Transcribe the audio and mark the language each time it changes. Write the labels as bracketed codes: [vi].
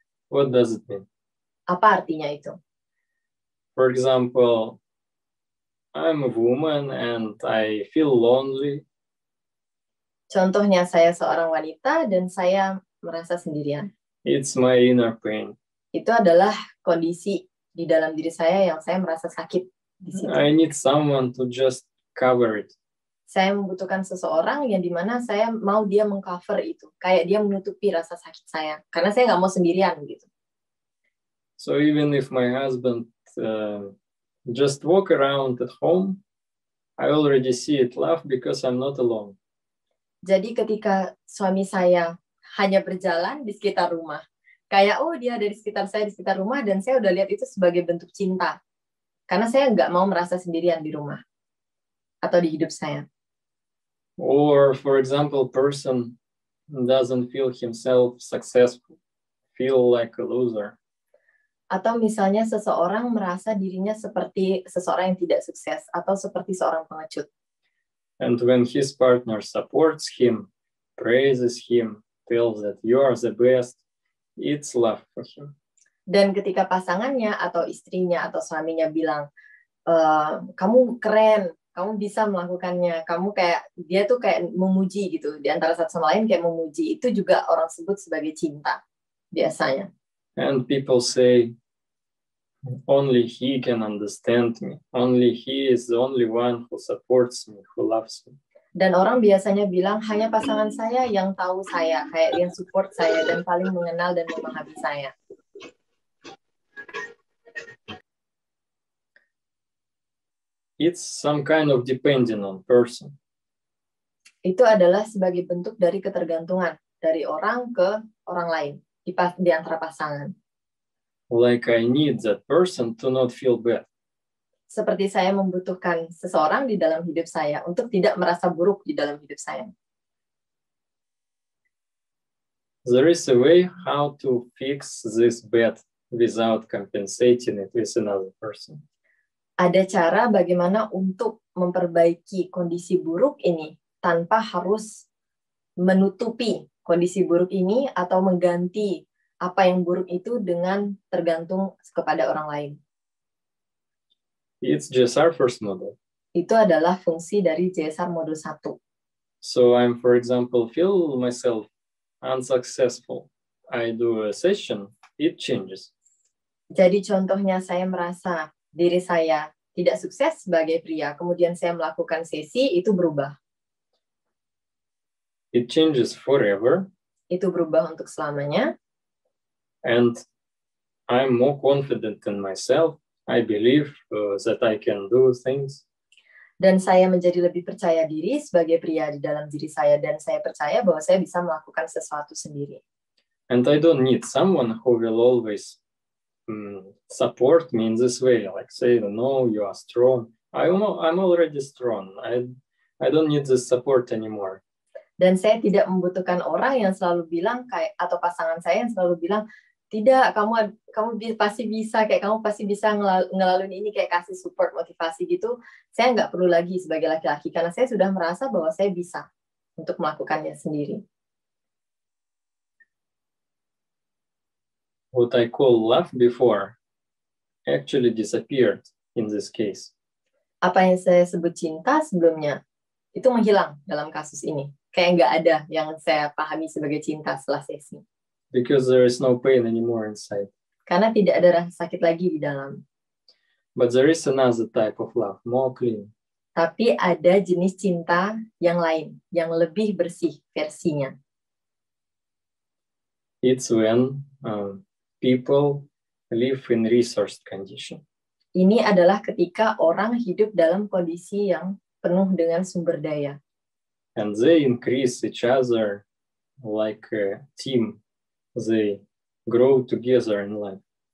[en] What does it mean? [id] Apa artinya itu? [en] For example, I'm a woman and I feel lonely. [id] Contohnya, saya seorang wanita dan saya merasa sendirian. [en] It's my inner pain. [id] Itu adalah kondisi di dalam diri saya yang saya merasa sakit di situ. [en] I need someone to just cover it. [id] Saya membutuhkan seseorang yang dimana saya mau dia mengcover itu, kayak dia menutupi rasa sakit saya, karena saya nggak mau sendirian gitu. [en] So even if my husband just walk around at home, I already see it laugh because I'm not alone. [id] Jadi ketika suami saya hanya berjalan di sekitar rumah, kayak oh dia ada di sekitar saya, di sekitar rumah, dan saya udah lihat itu sebagai bentuk cinta, karena saya nggak mau merasa sendirian di rumah atau di hidup saya. [en] Or, for example, person doesn't feel himself successful, feel like a loser. [id] Atau misalnya seseorang merasa dirinya seperti seseorang yang tidak sukses atau seperti seorang pengecut. [en] And when his partner supports him, praises him, tells that you are the best, it's love for him. [id] Dan ketika pasangannya atau istrinya atau suaminya bilang, kamu keren, kamu bisa melakukannya, kamu kayak, dia tuh kayak memuji gitu, di antara satu sama lain kayak memuji, itu juga orang sebut sebagai cinta, biasanya. [en] And people say, only he can understand me, only he is the only one who supports me, who loves me. [id] Dan orang biasanya bilang, hanya pasangan saya yang tahu saya, kayak yang support saya, dan paling mengenal dan memahami saya. [en] It's some kind of depending on person. [id] Itu adalah sebagai bentuk dari ketergantungan dari orang ke orang lain di antara pasangan. [en] Like I need that person to not feel bad. [id] Seperti saya membutuhkan seseorang di dalam hidup saya untuk tidak merasa buruk di dalam hidup saya. [en] There is a way how to fix this bad without compensating it with another person. [id] Ada cara bagaimana untuk memperbaiki kondisi buruk ini tanpa harus menutupi kondisi buruk ini atau mengganti apa yang buruk itu dengan tergantung kepada orang lain. [en] It's GSR first model. [id] Itu adalah fungsi dari GSR modul 1. [en] So I'm, for example, feel myself unsuccessful. I do a session, it changes. [id] Jadi contohnya saya merasa diri saya tidak sukses sebagai pria, kemudian saya melakukan sesi, itu berubah. [en] It changes forever. [id] Itu berubah untuk selamanya. [en] And I'm more confident in myself. I believe that I can do things. [id] Dan saya menjadi lebih percaya diri sebagai pria di dalam diri saya, dan saya percaya bahwa saya bisa melakukan sesuatu sendiri. [en] And I don't need someone who will always support me in this way, like say, no, you are strong. I'm already strong. I don't need this support anymore. [id] Dan saya tidak membutuhkan orang yang selalu bilang kayak, atau pasangan saya yang selalu bilang, tidak, kamu pasti bisa, kayak kamu pasti bisa ngelaluin ini, kayak kasih support, motivasi gitu. Saya nggak perlu lagi sebagai laki-laki, karena saya sudah merasa bahwa saya bisa untuk melakukannya sendiri. [en] What I call love before actually disappeared in this case. [id] Apa yang saya sebut cinta sebelumnya, itu menghilang dalam kasus ini. Kayak nggak ada yang saya pahami sebagai cinta setelah sesi. [en] Because there is no pain anymore inside. [id] Karena tidak ada rasa sakit lagi di dalam. [en] But there is another type of love, more clean. [id] Tapi ada jenis cinta yang lain, yang lebih bersih versinya. [en] It's when people live in resourced condition. [id] Ini adalah ketika orang hidup dalam kondisi yang penuh dengan sumber daya. [en] And they increase each other like a team. They grow together in life.